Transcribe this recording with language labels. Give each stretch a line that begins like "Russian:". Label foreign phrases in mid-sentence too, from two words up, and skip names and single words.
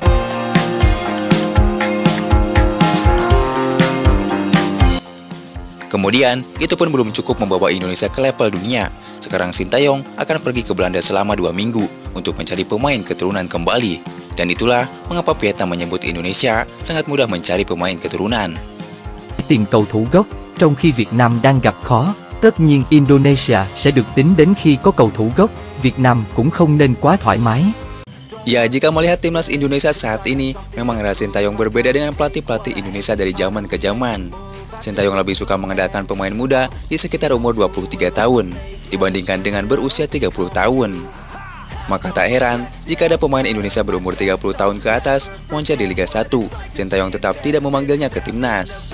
Indonesian: Kemudian, itu pun belum cukup membawa Indonesia ke level dunia. Sekarang Sintayong akan pergi ke Belanda selama 2 minggu untuk mencari pemain keturunan kembali. Dan itulah mengapa Vietnam menyebut Indonesia sangat mudah mencari pemain keturunan.
Vietnamese: Tìm cầu thủ gốc, trong khi Việt Nam đang gặp khó, tất nhiên Indonesia sẽ được tính đến khi có cầu thủ gốc, Việt Nam cũng không nên quá thoải mái.
Indonesian: Ya, jika melihat timnas Indonesia saat ini, memang era Sintayong berbeda dengan pelatih-pelatih Indonesia dari zaman ke zaman. Sintayong lebih suka mengandalkan pemain muda di sekitar umur 23 tahun dibandingkan dengan berusia 30 tahun. Maka tak heran jika ada pemain Indonesia berumur 30 tahun ke atas moncer di Liga 1, Sintayong tetap tidak memanggilnya ke timnas.